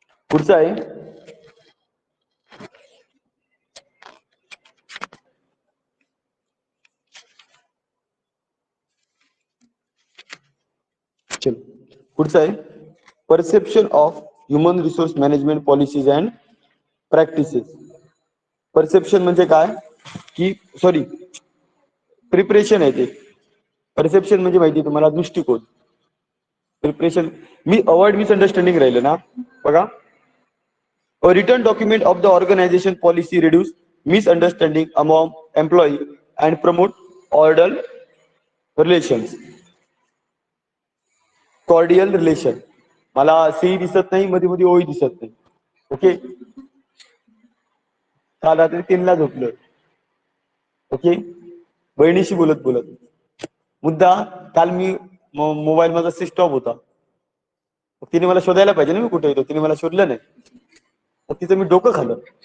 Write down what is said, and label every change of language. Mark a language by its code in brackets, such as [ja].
[mr] पुढचं आहे पुढचं आहे [en] Perception of human resource management policies and practices. [mr] Perception म्हणजे काय की सॉरी प्रिपरेशन आहे ते. परसेप्शन म्हणजे माहिती तुम्हाला दृष्टिकोन. प्रिपरेशन मी अवॉइड मिसअंडरस्टँडिंग राहिलं ना बघा. [en] A written document of the organization policy reduce misunderstanding among employee and promote cordial relations. Cordial relation. [mr] मला सी दिसत नाही, मध्ये मध्ये ओई दिसत नाही. ओके. काल रात्री 3ला झोपलोय. ओके. बहिणीशी बोलत बोलत मुद्दा. काल मी मोबाईल माझा स्विच ऑफ होता. तिने मला शोधायला पाहिजे ना मी कुठे येतो, तिने मला शोधलं नाही. मग तिचं मी डोकं खाल्लं.